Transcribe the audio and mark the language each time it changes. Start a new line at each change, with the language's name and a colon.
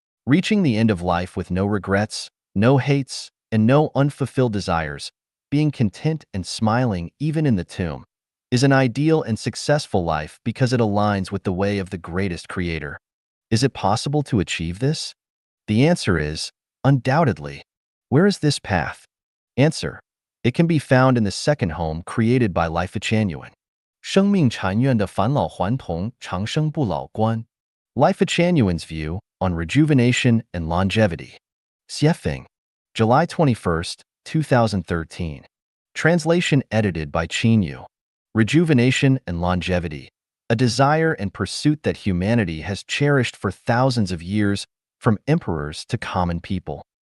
English: Reaching the end of life with no regrets, no hates, and no unfulfilled desires, being content and smiling even in the tomb, is an ideal and successful life because it aligns with the way of the greatest creator. Is it possible to achieve this? The answer is, undoubtedly. Where is this path? Answer. It can be found in the second home created by Life Genuine.
Chinese: 生命禅院的返老还童、长生不老观。
English: Life Genuine's view on rejuvenation and longevity. Xiefeng, July 21st, 2013. Translation edited by Qin Yu. Rejuvenation and longevity, a desire and pursuit that humanity has cherished for thousands of years, from emperors to common people.